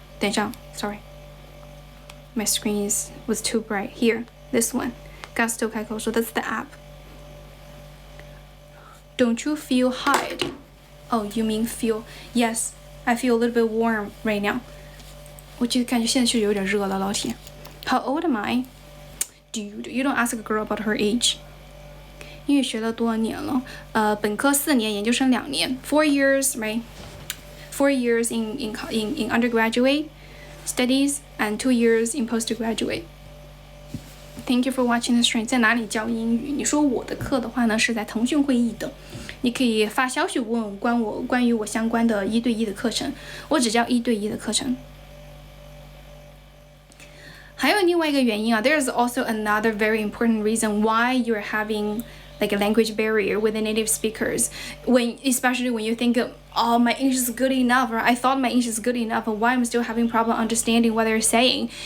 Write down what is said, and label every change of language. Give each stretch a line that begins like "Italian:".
Chinese: 等一下
English: ，sorry, my screen was too bright. Here, this one. Gusto 开口说 that's the app. Don't you feel hot? Oh, you mean feel? Yes, I feel a little bit warm right now.
Chinese: 我就感觉现在确实有点热了，老铁。
English: How old am I? Dude, you don't ask a girl about her age.
Chinese: 英语学了多少年了？本科4年，研究生2年 ，
English: 4 years, right? 4 years in undergraduate studies and 2 years in postgraduate. Thank you for watching the stream.
Chinese: 在哪里教英语？你说我的课的话呢，是在腾讯会议的。你可以发消息问关于我相关的1对1的课程，我只教1对1的课程。还有另外一个原因啊
English: ，there's also another very important reason why you're having like a language barrier with the native speakers. Especially when you think, oh, my English is good enough, or I thought my English is good enough, but why I'm still having problem understanding what they're saying?